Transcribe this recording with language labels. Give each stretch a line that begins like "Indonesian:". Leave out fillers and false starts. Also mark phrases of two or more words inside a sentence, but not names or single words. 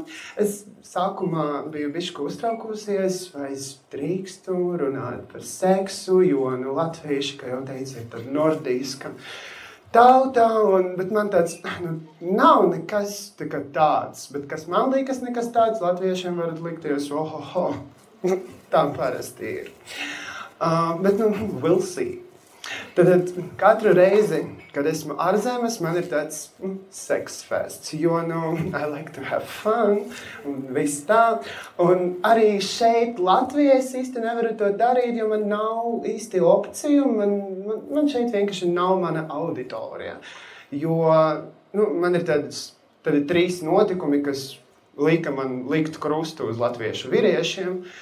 Latvian: Es sākumā biju bišķi uztraukusies, vai es drīkstu runāt par seksu, jo latvieši, kā jau teicu, ir tāda nordiska tauta. Bet man tāds, nav nekas tāds. Bet kas man liekas nekas tāds, latviešiem varat likties, ohoho. Tā parasti ir. Bet,
English: we'll see.
Latvian: Tad katru reizi, kad esmu ārzemes, man ir tāds sex fests, jo,
English: I like to have fun,
Latvian: un viss tā. Un arī šeit Latvijā es īsti nevaru to darīt, jo man nav īsti opciju, man šeit vienkārši nav mana auditorija. Jo, man ir tādi 3 notikumi, kas lika man likt krustu uz latviešu vīriešiem.